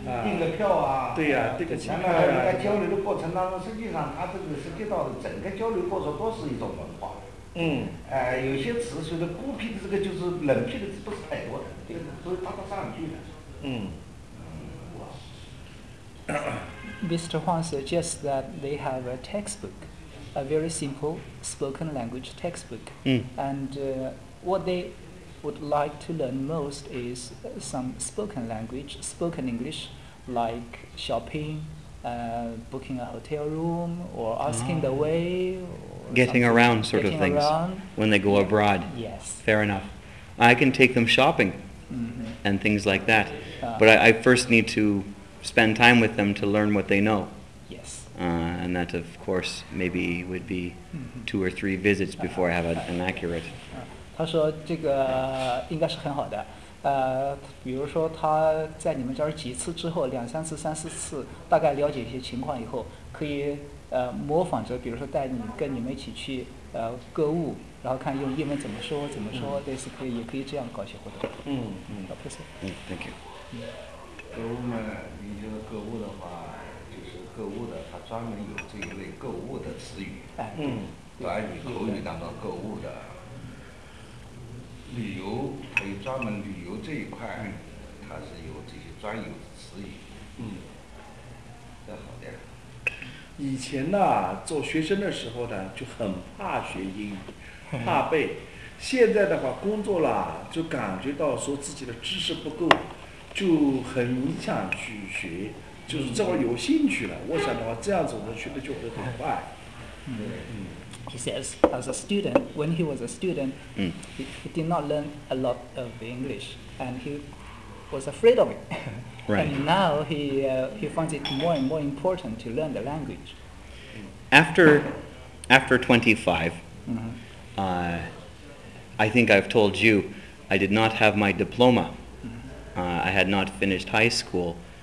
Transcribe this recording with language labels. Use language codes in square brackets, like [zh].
[zh] 订个票啊。对呀，这个情况啊。在交流的过程当中，实际上它这个涉及到的整个交流过程都是一种文化。有些词说的孤僻的，这个就是冷僻的词不是太多的，这个都搭不上去的。 [en] Mr. Huang suggests that they have a textbook, a very simple spoken language textbook. And what they would like to learn most is some spoken language, spoken English, like shopping, booking a hotel room, or asking the way. Or getting around sort of things when they go abroad. Yes. Fair enough. I can take them shopping and things like that. But I first need to spend time with them to learn what they know. Yes. And that, of course, maybe would be two or three visits before I have an accurate. [zh] 他说这个应该是很好的。比如说他在你们这儿几次之后，两三次、三四次，大概了解一些情况以后，可以模仿着，比如说带你跟你们一起去购物，然后看用英文怎么说，类似可以也可以这样搞一些活动。不错。 [en] Thank you. [zh] 购物嘛，你觉得购物的话，就是购物的，它专门有这一类购物的词语。短语口语当中购物的，旅游它有专门旅游这一块，它是有这些专有的词语。这好的。以前呢，做学生的时候呢，就很怕学英语，怕背。现在的话，工作了就感觉到说自己的知识不够。就很想去学，就是这会儿有兴趣了。我想的话，这样子我们学的就会很快。 [en] He says, as a student, when he was a student, he did not learn a lot of English, and he was afraid of it. Right. And now he finds it more and more important to learn the language. After 25, I think I've told you, I did not have my diploma. I had not finished high school,